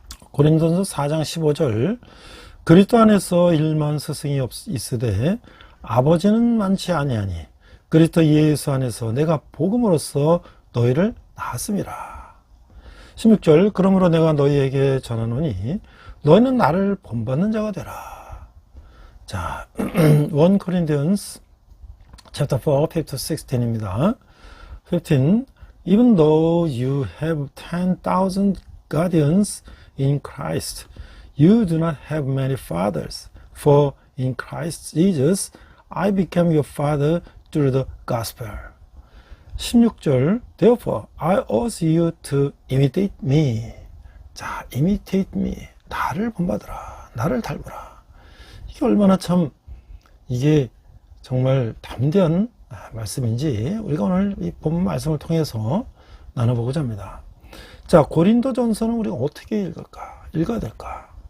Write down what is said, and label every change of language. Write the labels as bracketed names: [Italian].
[Korean] 고린도서 4장 15절 그리스도 안에서 일만 스승이 있으되 아버지는 많지 아니하니 그리스도 예수 안에서 내가 복음으로써 너희를 낳았음이라. 16절 그러므로 내가 너희에게 전하노니 너희는 나를 본받는 자가 되라. 자, [English] 1 Corinthians chapter 4, 15-16 [Korean] 입니다. 15. [English] Even though you have 10,000 guardians in Christ, you do not have many fathers. For in Christ Jesus, I became your father through the gospel. [Korean] 16절. [English] Therefore, I urge you to imitate me. [Korean] 자, [English] imitate me. [Korean] 나를 본받으라. 나를 닮으라. 이게 얼마나 참 이게 정말 담대한 말씀인지 우리가 오늘 이 본문 말씀을 통해서 나눠보고자 합니다. 자, 고린도전서는 우리가 어떻게 읽어야 될까?